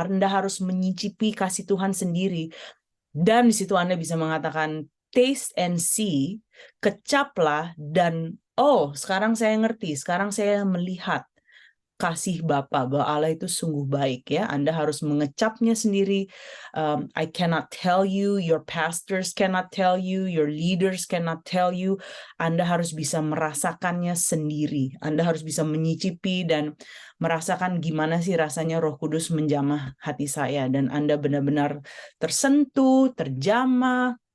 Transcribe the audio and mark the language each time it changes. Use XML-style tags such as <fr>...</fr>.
<id>Anda harus menyicipi kasih Tuhan sendiri, dan di situ Anda bisa mengatakan,</id> <en>taste and see,</en> <id>kecaplah, dan oh, sekarang saya ngerti, sekarang saya melihat kasih Bapa, bahwa Allah itu sungguh baik, ya. Anda harus mengecapnya sendiri.</id> <en>I cannot tell you, your pastors cannot tell you, your leaders cannot tell you.</en> <id>Anda harus bisa merasakannya sendiri. Anda harus bisa menyicipi dan merasakan gimana sih rasanya Roh Kudus menjamah hati saya, dan Anda benar-benar tersentuh, terjamah.</id>